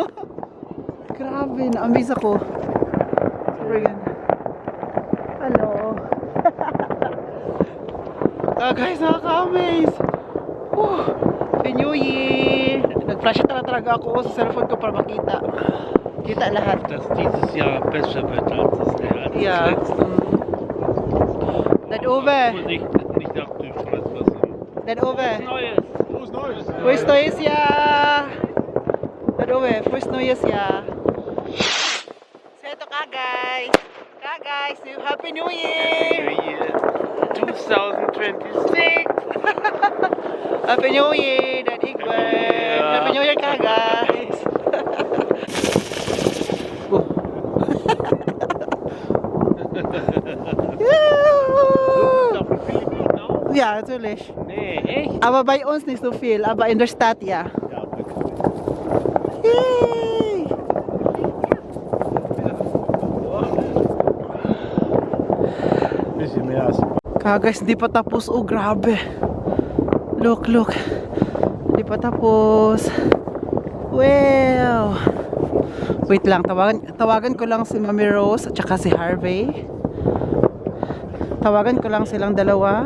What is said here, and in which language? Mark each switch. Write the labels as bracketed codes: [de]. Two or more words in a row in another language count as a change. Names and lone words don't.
[tl] Grabe! Na-amaze ako. Super ganda. Hello! Guys, nakaka-amaze! [en] Happy New Year! [tl] Nag-flash talaga ako sa cellphone ko para makita. Kita lahat. [de] Dass dieses Jahr besser wird als das letzte. Ja. Dad Uwe! Nicht auf dem Stresswasser. Dad Uwe! Neues. Frohes Neues. Frohes neues Jahr! Dad Uwe, frohes neues Jahr! [en] Say to Kagay! Kagay, say Happy New Year! New Year 2026. Happy New Year, Dad Egbert! Happy New Year, Kagay! Oh. [de] Auf den Philippinen auch? Ja, natürlich. Nee, echt? Aber bei uns nicht so viel, aber in der Stadt ja. Ja, wirklich. Yay! Bisschen mehr als [tl] Guys, hindi pa tapos. Oh, grabe. [en] Look, look. [tl] Hindi pa tapos. Wow. Wait lang, tawagan ko lang si Mami Rose at saka si Harvey. Tawagan ko lang silang dalawa.